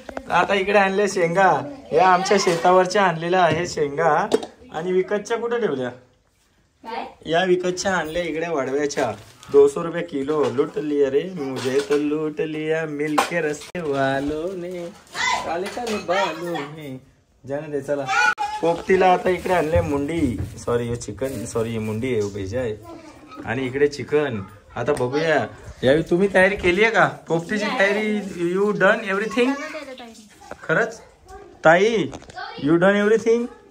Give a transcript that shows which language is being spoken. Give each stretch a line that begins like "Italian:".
Marathi: आता इकडे आणले शेंगा। हे आमच्या शेतावरच्या आणलेल्या आहे शेंगा आणि विकतच्या कुठे ठेवल्या? या विकतच्या आणल्या इकडे वडव्याच्या 200 रुपये किलो।
Hindi: लूट लिया रे मुझे तो लूट लिया मिलके रस्ते वालों ने, काले काले बालों ने। जाने दे चला।
Marathi: पोपटीला आता इकडे आणले मुंडी, सॉरी हे चिकन, सॉरी ही मुंडी आहे, भेजा आहे। आणि इकडे चिकन। आता बघूया यावेळी तुम्ही तयारी केली आहे का? पोपटीची तयारी
English: You done everything?
Marathi: खरंच ताई
English: You done everything?